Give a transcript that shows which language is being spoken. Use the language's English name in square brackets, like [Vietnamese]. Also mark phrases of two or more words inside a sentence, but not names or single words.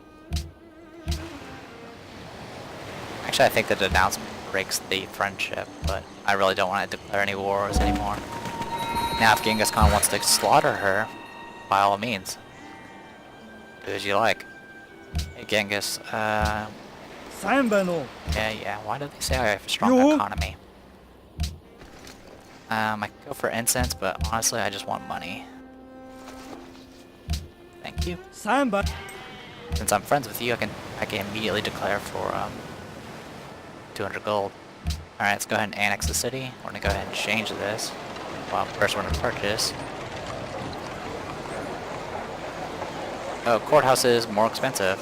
[English] Actually, I think the denouncement breaks the friendship, but I really don't want to declare any wars anymore. Now, if Genghis Khan wants to slaughter her, by all means, do as you like. Hey, Genghis. [Mongolian] Сайн байна уу? [English] Yeah, why do they say I have a strong economy? I could go for incense, but honestly, I just want money. Thank you. [Mongolian] Сайн байна. [English] Since I'm friends with you, I can immediately declare for 200 gold. Alright, let's go ahead and annex the city. We're gonna go ahead and change this. Well, first we're gonna purchase. Oh, courthouse is more expensive.